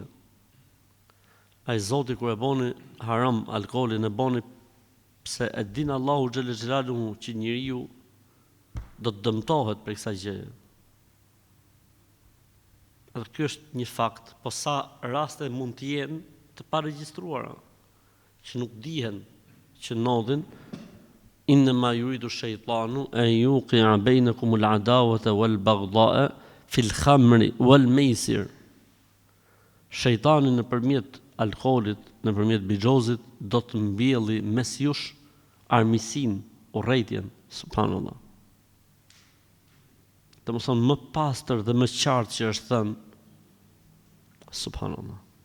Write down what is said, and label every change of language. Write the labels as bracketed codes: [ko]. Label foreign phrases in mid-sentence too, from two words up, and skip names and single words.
[sq] Ai Zoti kur e boni haram alkoolin, e boni pse e din Allahu [ar] جل جلاله [sq] që njeriu do të dëmtohet për kësaj gjëje. Edhe ky është një fakt, po sa raste mund të jenë të paregjistruara, që nuk dihen, që ndodhin. [ar] إنما يريد الشيطان أن يوقع بينكم العداوة والبغضاء في الخمر والميسر. [sq] Shejtani nëpërmjet alkoolit, nëpërmjet bixhozit do të mbjelli mes jush armiqsinë, urrëtitjen, subhanallah. Domethënë më pastër dhe më qartë që është thënë, subhanallah.